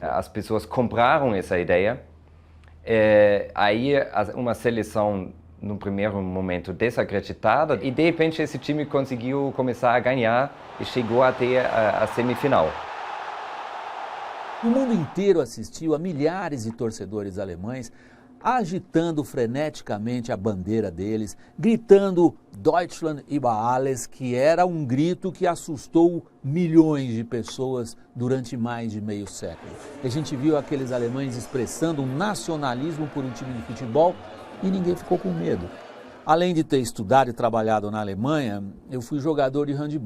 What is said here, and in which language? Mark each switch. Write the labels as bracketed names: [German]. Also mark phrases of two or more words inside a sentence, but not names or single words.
[Portuguese] As pessoas compraram essa ideia. Aí uma seleção, no primeiro momento, desacreditada, e de repente esse time conseguiu começar a ganhar e chegou até a semifinal. O mundo inteiro assistiu a milhares de torcedores alemães agitando freneticamente a bandeira deles, gritando [German] Deutschland über alles, [Portuguese] que era um grito que assustou milhões de pessoas durante mais de meio século. A gente viu aqueles alemães expressando um nacionalismo por um time de futebol e ninguém ficou com medo. Além de ter estudado e trabalhado na Alemanha, eu fui jogador de handebol.